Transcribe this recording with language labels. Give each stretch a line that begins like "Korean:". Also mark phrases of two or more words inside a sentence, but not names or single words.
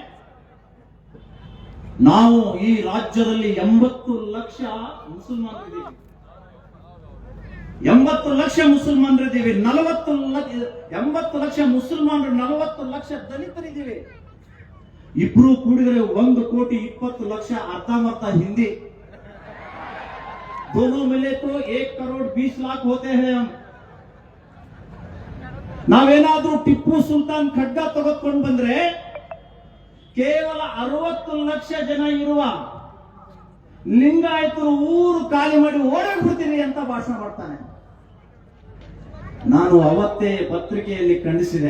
Kannada: ನಾವು ಈ ರಾಜ್ಯದಲ್ಲಿ 80 ಲಕ್ಷ ಮುಸಲ್ಮಾನರಿದ್ದೀವಿ, 80 ಲಕ್ಷ ಮುಸಲ್ಮಾನರಿದ್ದೀವಿ, 80 ಲಕ್ಷ ಮುಸಲ್ಮಾನರು, 40 ಲಕ್ಷ ದಲಿತರಿದ್ದೀವಿ. ಇಬ್ರು ಕೂಡಿದರೆ 1,20,00,000, ಅರ್ಧಮರ್ಧ ಹಿಂದಿ.
Hindi: दोनों मिले तो 1,20,00,000 होते हैं हम.
Kannada: ನಾವೇನಾದ್ರೂ ಟಿಪ್ಪು ಸುಲ್ತಾನ್ ಖಡ್ಗ ತೆಗೆದುಕೊಂಡು ಬಂದ್ರೆ ಕೇವಲ 60 ಲಕ್ಷ ಜನ ಇರುವ ಲಿಂಗಾಯತರು ಊರು ಖಾಲಿ ಮಾಡಿ ಓಡಾಡ್ಬಿಡ್ತೀರಿ ಅಂತ ಭಾಷಣ ಮಾಡ್ತಾನೆ. ನಾನು ಅವತ್ತೇ ಪತ್ರಿಕೆಯಲ್ಲಿ ಖಂಡಿಸಿದೆ.